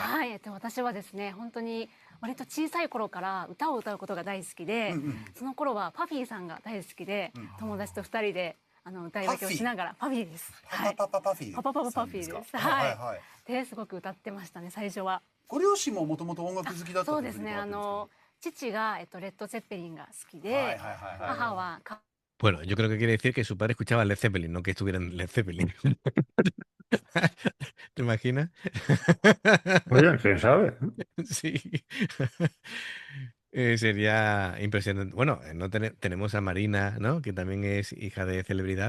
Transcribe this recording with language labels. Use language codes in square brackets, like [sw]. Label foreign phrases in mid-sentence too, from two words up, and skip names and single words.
[ja] はい、私はですね、本当に割と小さい頃から歌を歌うことが大好きで、その頃はパフィーさんが大好きで、友達と二人で歌い分けをしながら、パフィーです。パパパパフィー。パパパパパフィーです。はい。で、すごく歌ってましたね、最初は。ご両親ももともと音楽好きだった。そうですね。父がレッド・ゼッペリンが好きで、母は [es] Bueno, yo creo que quiere decir que su padre escuchaba Led Zeppelin, no que estuviera en Led Zeppelin. ¿Te imaginas? Oye, ¿quién sabe? Sí. Sería impresionante. Bueno, no tenemos a Marina, ¿no? Que también es hija de celebridad.